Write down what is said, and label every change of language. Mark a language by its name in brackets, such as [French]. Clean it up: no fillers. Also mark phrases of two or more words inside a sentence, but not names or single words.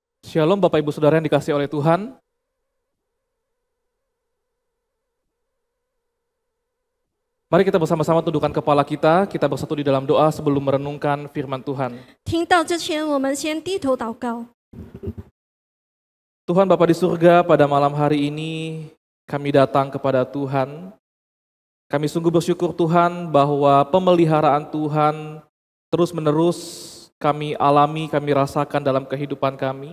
[Indonesian] Shalom Bapak Ibu Saudara yang dikasihi oleh Tuhan. Mari kita bersama-sama tundukkan kepala kita bersatu di dalam doa sebelum merenungkan firman Tuhan. [Chinese] 听到之前，我们先低头祷告。 [Indonesian] Tuhan Bapa di surga, pada malam hari ini kami datang kepada Tuhan. Kami sungguh bersyukur Tuhan bahwa pemeliharaan Tuhan terus-menerus kami alami, kami rasakan dalam kehidupan kami.